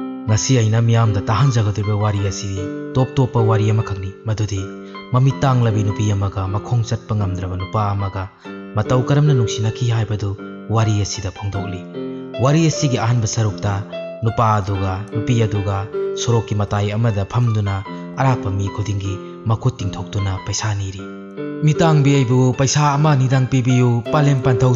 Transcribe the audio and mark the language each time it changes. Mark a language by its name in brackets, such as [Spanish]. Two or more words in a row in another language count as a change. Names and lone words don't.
[Manipuri] ngasi aina miyam da tahan jagadiba wari asiri top top wari amakhakni madudi mami tanglabi nupi amaga makhong chatpa ngamdraba nupa amaga matau karamna nungsinaki haibadu wari asida phongdokli wari asigi ahanba sarukta nupa aduga nupi aduga soroki matai amada phamduna arapa mi khudingi makut tingthoktuna paisa niri mitang bi aibu paisa ama nidang pibiyu palem panthau